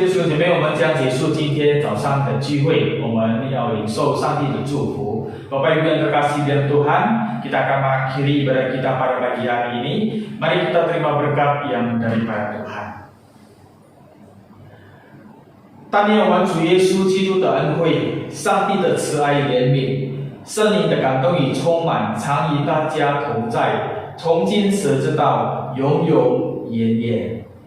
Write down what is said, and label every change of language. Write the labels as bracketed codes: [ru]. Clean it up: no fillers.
[zh] 的聚会，我们要领受上帝的祝福。 [id] Bapak Ibu yang terkasih dalam Tuhan, kita akan mengakhiri ibadah kita pada pagi hari ini. Mari kita terima berkat yang daripada Tuhan. [zh] 但愿我们主耶稣基督的恩惠、上帝的慈爱怜悯、圣灵的感动与充满，常与大家同在，从今时直到永永远远。